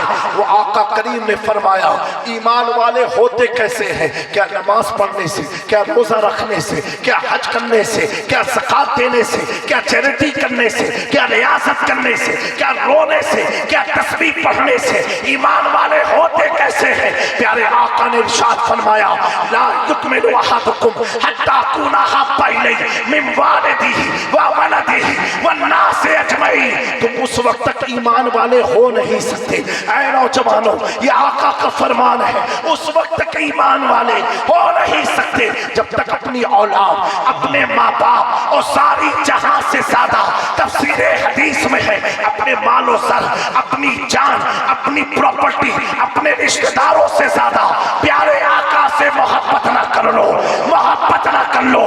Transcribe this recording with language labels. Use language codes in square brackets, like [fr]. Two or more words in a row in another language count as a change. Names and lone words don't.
[ur] وہ آقا کریم نے فرمایا ایمان والے ہوتے کیسے ہیں؟ کیا نماز پڑھنے سے، کیا روزہ رکھنے سے، کیا حج کرنے سے، کیا زکوٰۃ دینے سے، کیا چیریٹی کرنے سے، کیا ریاست کرنے سے، کیا رونے سے، کیا تسبیح پڑھنے سے۔ ایمان والے ہوتے کیسے ہیں؟ پیارے آقا نے ارشاد فرمایا [ar] لا يؤمن أحدكم حتى أكون أحب إليه من والده وولده والناس أجمعين. [ur] تم اس وقت تک ایمان والے ہو نہیں سکتے۔ اے نوجوانو، یہ آقا کا فرمان ہے، اس وقت تک ایمان والے ہو نہیں سکتے جب تک اپنی اولاد، اپنے ماں باپ اور ساری جہاں سے زیادہ تفسیر حدیث میں ہے اپنے مال و سر، اپنی جان، اپنی پراپرٹی، اپنے رشتے داروں سے زیادہ پیارے آقا سے محبت نہ کر لو، محبت نہ کر لو.